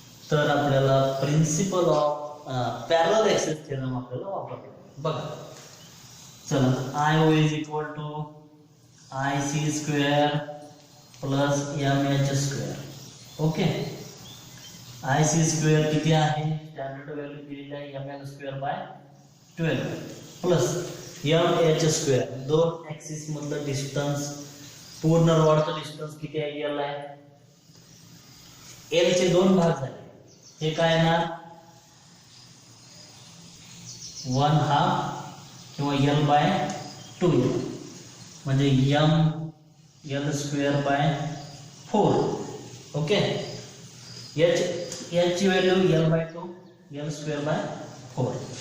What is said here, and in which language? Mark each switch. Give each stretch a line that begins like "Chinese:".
Marathi: तर आपल्याला principle of parallel axis theorem आपल्याला वापरायचा बघा। चला
English: IO is equal to IC² plus MH², okay.
Marathi: IC² किती आहे, स्टँडर्ड व्हॅल्यू दिलेली आहे ml²/12 प्लस MH², दोन ऍक्सिस मधलं डिस्टन्स, पूर्ण रॉडचं डिस्टन्स किती आहे, L आहे, L चे दोन भाग झाले, हे काय ना 1/2 किंवा L/2L म्हणजे ML²/4, ओके। याची व्हॅल्यू L/2, L²/4।